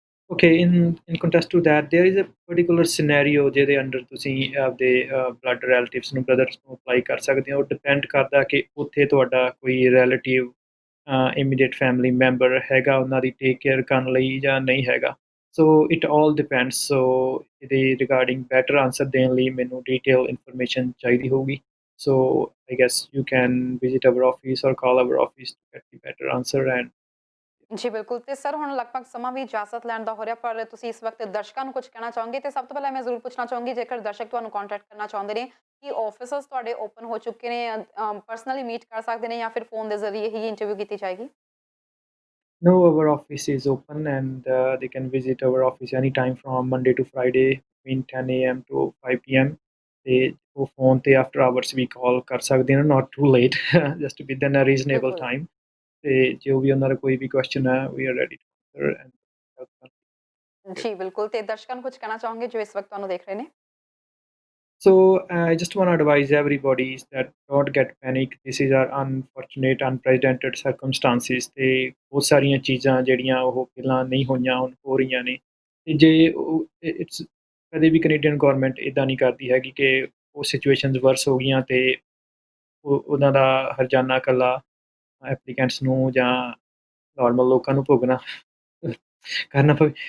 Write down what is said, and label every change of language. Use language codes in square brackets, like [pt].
[en] Okay, in contrast to that, there is a particular scenario [pa] ਜਿਹਦੇ under ਤੁਸੀਂ ਆਪਦੇ blood relatives ਨੂੰ, brothers ਨੂੰ ਅਪਲਾਈ ਕਰ ਸਕਦੇ ਹੋ। ਡਿਪੈਂਡ ਕਰਦਾ ਕਿ ਉੱਥੇ ਤੁਹਾਡਾ ਕੋਈ ਰਿਲੇਟਿਵ ਇਮੀਡੀਏਟ ਫੈਮਿਲੀ ਮੈਂਬਰ ਹੈਗਾ ਉਹਨਾਂ ਦੀ ਟੇਕ ਕੇਅਰ ਕਰਨ ਲਈ ਜਾਂ ਨਹੀਂ ਹੈਗਾ। So it all depends. ਸੋ ਇਹਦੇ ਰਿਗਾਰਡਿੰਗ ਬੈਟਰ ਆਂਸਰ ਦੇਣ ਲਈ ਮੈਨੂੰ ਡੀਟੇਲ ਇਨਫੋਰਮੇਸ਼ਨ ਚਾਹੀਦੀ ਹੋਊਗੀ। [en] So I guess you can visit our office or call our office to get the better answer and [pa] ਜੀ ਬਿਲਕੁਲ। ਤੇ ਸਰ ਹੁਣ ਲਗਭਗ ਸਮਾਂ ਵੀ ਇਜਾਜ਼ਤ ਲੈਣ ਦਾ ਹੋ ਰਿਹਾ, ਪਰ ਤੁਸੀਂ ਇਸ ਵਕਤ ਦਰਸ਼ਕਾਂ ਨੂੰ ਕੁਝ ਕਹਿਣਾ ਚਾਹੋਗੇ? ਤੇ ਸਭ ਤੋਂ ਪਹਿਲਾਂ ਮੈਂ ਜ਼ਰੂਰ ਪੁੱਛਣਾ ਚਾਹੂੰਗੀ, ਜੇਕਰ ਦਰਸ਼ਕ ਤੁਹਾਨੂੰ ਕੰਟੈਕਟ ਕਰਨਾ ਚਾਹੁੰਦੇ ਨੇ, ਕੀ ਆਫਿਸਸ ਤੁਹਾਡੇ ਓਪਨ ਹੋ ਚੁੱਕੇ ਨੇ, ਪਰਸਨਲੀ ਮੀਟ ਕਰ ਸਕਦੇ ਨੇ, ਜਾਂ ਫਿਰ ਫੋਨ ਦੇ ਜ਼ਰੀਏ ਹੀ ਇੰਟਰਵਿਊ ਕੀਤੀ ਜਾਏਗੀ? [en] no, our office is open and they can visit our office anytime from Monday to Friday between 10 a.m. to 5 p.m. [pa] ਤੇ ਉਹ ਫੋਨ ਤੇ ਆਫਟਰ ਆਵਰਸ ਵੀ ਕਾਲ ਕਰ ਸਕਦੇ ਨੇ, ਨਾਟ to late, just within a reasonable time. ਤੇ ਜੋ ਵੀ ਉਹਨਾਂ ਦਾ ਕੋਈ ਵੀ ਕੁਐਸਚਨ ਹੈ, ਵੀ are ready to answer and help. ਜੀ ਬਿਲਕੁਲ। ਤੇ ਦਰਸ਼ਕਾਂ ਨੂੰ ਕੁਝ ਕਹਿਣਾ ਚਾਹੋਗੇ ਜੋ ਇਸ ਵਕਤ ਤੁਹਾਨੂੰ ਦੇਖ ਰਹੇ ਨੇ? [en] So I just want to advise everybody that don't get panic. This is our unfortunate, unprecedented circumstances [pa] ਤੇ ਬਹੁਤ ਸਾਰੀਆਂ ਚੀਜ਼ਾਂ ਜਿਹੜੀਆਂ ਉਹ ਪਹਿਲਾਂ ਨਹੀਂ ਹੋਈਆਂ ਹੁਣ ਹੋ ਰਹੀਆਂ ਨੇ। ਤੇ ਜੇ ਇਟਸ ਕਦੇ ਵੀ ਕੈਨੇਡੀਅਨ ਗਵਰਨਮੈਂਟ ਇੱਦਾਂ ਨਹੀਂ ਕਰਦੀ ਹੈਗੀ ਕਿ ਉਹ ਸਿਚੁਏਸ਼ਨਸ ਵਰਸ ਹੋ ਗਈਆਂ ਤੇ ਉਹਨਾਂ ਦਾ ਹਰਜਾਨਾ ਇਕੱਲਾ ਐਪਲੀਕੈਂਟਸ ਨੂੰ ਜਾਂ ਨਾਰਮਲ ਲੋਕਾਂ ਨੂੰ ਭੁਗਤਣਾ ਕਰਨਾ ਪਵੇ।